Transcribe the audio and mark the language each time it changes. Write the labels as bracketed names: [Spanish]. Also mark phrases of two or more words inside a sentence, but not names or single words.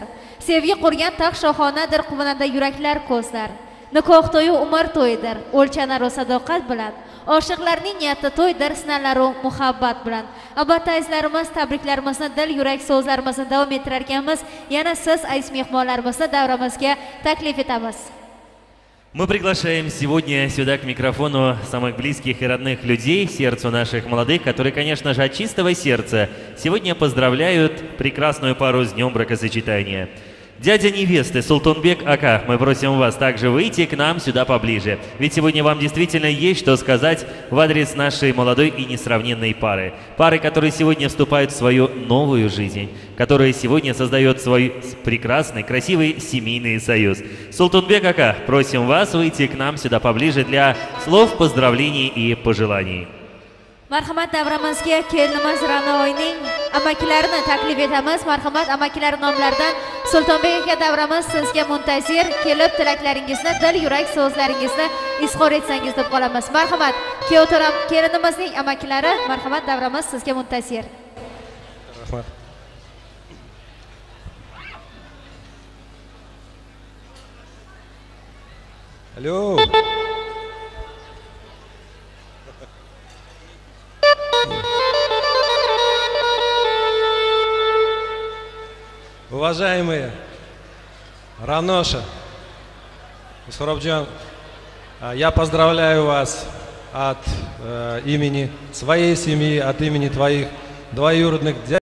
[Uzbek] Sevgi qurgan taq shohonadir, quvonanda yuraklar ko'zlar. Nikoh to'yi umr to'yidir, o'lchanar o sadoqat bilan. Oshiqlarning niyati to'ydir, sinalari muhabbat bilan. Albatta azizlarimiz, tabriklarimizni, dil yurak so'zlarimizni davom ettirar ekanmiz. Yana siz aziz mehmonlarimizni davramizga taklif etamiz. [Russian] Мы приглашаем сегодня сюда к микрофону самых близких и родных людей, сердцу наших молодых, которые, конечно же, от чистого сердца сегодня поздравляют прекрасную пару с днем бракосочетания. Дядя невесты Султанбек Ака, мы просим вас также выйти к нам сюда поближе. Ведь сегодня вам действительно есть что сказать в адрес нашей молодой и несравненной пары. Пары, которые сегодня вступают в свою новую жизнь, которая сегодня создает свой прекрасный, красивый семейный союз. Султанбек Ака, просим вас выйти к нам сюда поближе для слов поздравлений и пожеланий. [Uzbek] Marhamat, davramizga kelinimiz Ra'noyning amakilarini taklif etamiz. Marhamat, amakilar nomlaridan Sultonbek aka, davramiz sizga muntazir, kelib tilaklaringizni, dil yurak so'zlaringizni izhor etsangiz deb qolamiz. Marhamat, kelinimizning amakilari, marhamat, davramiz sizga muntazir. Rahmat. [Russian] Алло. Уважаемые Раноша, Сурабджан, я поздравляю вас от имени своей семьи, от имени твоих двоюродных дядь.